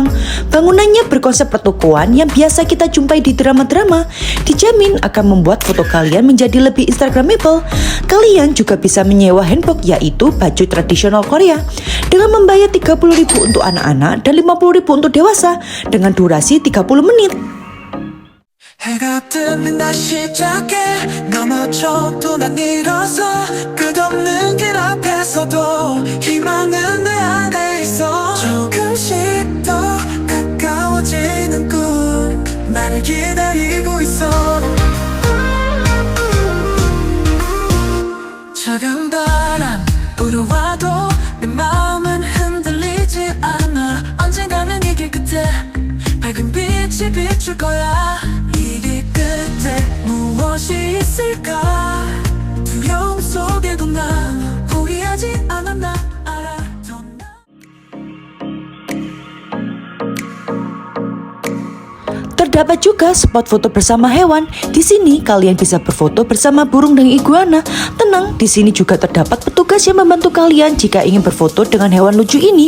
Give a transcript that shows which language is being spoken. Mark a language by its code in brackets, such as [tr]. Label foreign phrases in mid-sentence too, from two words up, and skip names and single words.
[id] Bangunannya berkonsep pertokoan yang biasa kita jumpai di drama-drama. Dijamin akan membuat foto kalian menjadi lebih instagramable. Kalian juga bisa menyewa hanbok yaitu baju tradisional Korea dengan membayar 30.000 untuk anak-anak dan 50.000 untuk dewasa dengan durasi 30 menit. [ko] 해가 뜨면 다시 시작해 넘어져도 난 일어서 끝없는 길 앞에서도 희망은 내 안에 있어 조금씩 더 가까워지는 꿈 나를 기다리고 있어 작은 바람 불어와도 내 마음은 흔들리지 않아 언젠가는 이 길 끝에 밝은 빛이 비출 거야 무엇이 있을까 두려움 속에도 난 포기하지 않아 나 알아 [id] Terdapat juga spot foto bersama hewan. Di sini kalian bisa berfoto bersama burung dan iguana. Tenang, di sini juga terdapat petugas yang membantu kalian jika ingin berfoto dengan hewan lucu ini.